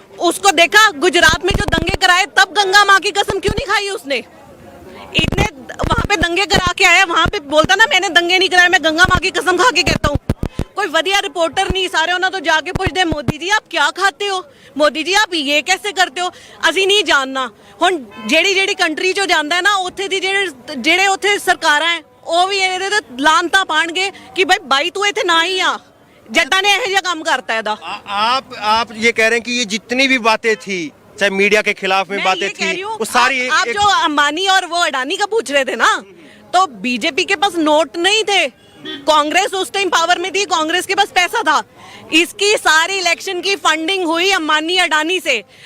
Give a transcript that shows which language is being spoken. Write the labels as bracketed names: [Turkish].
[Hindi] उसको देखा गुजरात में जो दंगे कराए, तब गंगा माँ की कसम क्यों नहीं खाई उसने। इतने वहां पे दंगे करा के आया, वहां पे बोलता ना मैंने दंगे नहीं कराए, मैं गंगा माँ की कसम खा के कहता हूँ। कोई वधिया रिपोर्टर नहीं, सारे उन्होंने तो जाके पूछते मोदी जी आप क्या खाते हो, मोदी जी आप ये कैसे करते हो, [Punjabi] ਅਸੀਂ ਨਹੀਂ ਜਾਣਨਾ। ਹੁਣ ਜਿਹੜੀ ਕੰਟਰੀ ਚੋਂ ਜਾਂਦਾ ਹੈ ਨਾ ਉੱਥੇ ਦੀ ਜਿਹੜੇ ਉੱਥੇ ਸਰਕਾਰਾਂ ਹੈ ਉਹ ਵੀ ਇਹਦੇ ਤੇ ਲਾਂਤਾ ਪਾਣਗੇ ਕਿ भाई तू ਇੱਥੇ ਨਾ ਹੀ ਆ, ਜੱਟਾਂ ਨੇ ਇਹੋ ਜਿਹਾ ਕੰਮ ਕਰਤਾ ਇਹਦਾ। [Hindi] आप ये कह रहे हैं कि ये जितनी भी बातें थी, चाहे मीडिया के खिलाफ में बातें थी, वो सारी आप जो अंबानी और वो अडानी का पूछ रहे थे ना, तो बीजेपी के पास नोट नहीं थे, कांग्रेस उस टाइम पावर में थी, कांग्रेस के पास पैसा था, इसकी सारी इलेक्शन की फंडिंग हुई अंबानी अडानी से।